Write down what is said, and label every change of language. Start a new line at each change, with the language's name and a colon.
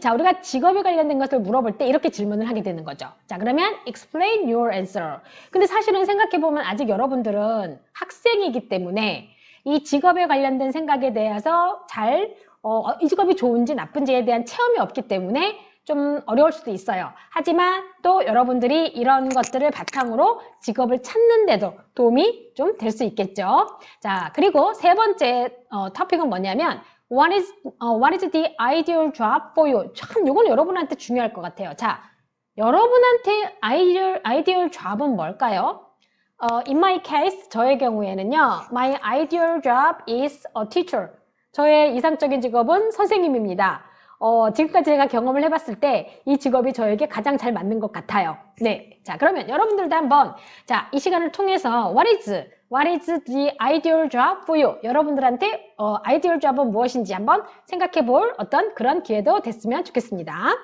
Korean: 자, 우리가 직업에 관련된 것을 물어볼 때 이렇게 질문을 하게 되는 거죠. 자, 그러면
English: explain your answer.
Korean: 근데 사실은 생각해보면 아직 여러분들은 학생이기 때문에 이 직업에 관련된 생각에 대해서 이 직업이 좋은지 나쁜지에 대한 체험이 없기 때문에 좀 어려울 수도 있어요. 하지만 또 여러분들이 이런 것들을 바탕으로 직업을 찾는데도 도움이 좀 될 수 있겠죠. 자, 그리고 세 번째 토픽은 뭐냐면
English: What is the ideal job for you?
Korean: 참, 이건 여러분한테 중요할 것 같아요. 자, 여러분한테 ideal job은 뭘까요?
English: In my case,
Korean: 저의 경우에는요,
English: my ideal job is a teacher.
Korean: 저의 이상적인 직업은 선생님입니다. 지금까지 제가 경험을 해봤을 때 이 직업이 저에게 가장 잘 맞는 것 같아요. 네. 자, 그러면 여러분들도 한번, 자, 이 시간을 통해서
English: What is the ideal job for you?
Korean: 여러분들한테 ideal job은 무엇인지 한번 생각해 볼 어떤 그런 기회도 됐으면 좋겠습니다.